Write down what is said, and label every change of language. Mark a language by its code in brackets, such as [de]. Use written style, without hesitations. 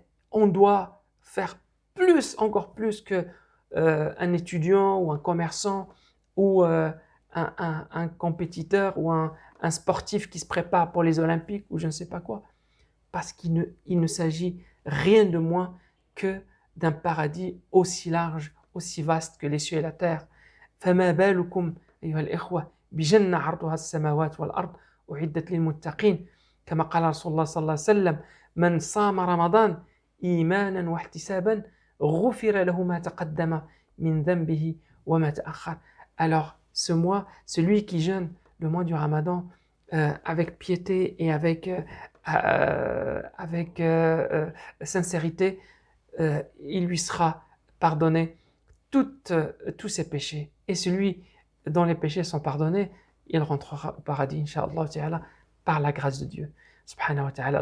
[fr] On doit faire plus, encore plus que un étudiant ou un commerçant ou un compétiteur ou un sportif qui se prépare pour les Olympiques ou je ne sais pas quoi. Parce qu'il ne s'agit rien de moins que d'un paradis aussi large, aussi vaste que les cieux et la terre. [ar] فما بالكم أيها الإخوة بجنة عرضها السماوات والأرض أعدت للمتقين كما قال رسول الله صلى الله عليه وسلم من صام رمضان إيمانا واحتسابا غفر له ما تقدم من ذنبه وما تأخر. [fr] Alors ce mois, celui qui jeûne le mois du Ramadan avec piété et avec sincérité, il lui sera pardonné tous ses péchés. Et celui dont les péchés sont pardonnés, il rentrera au paradis, Inch'Allah, par la grâce de Dieu, subhanahu wa ta'ala.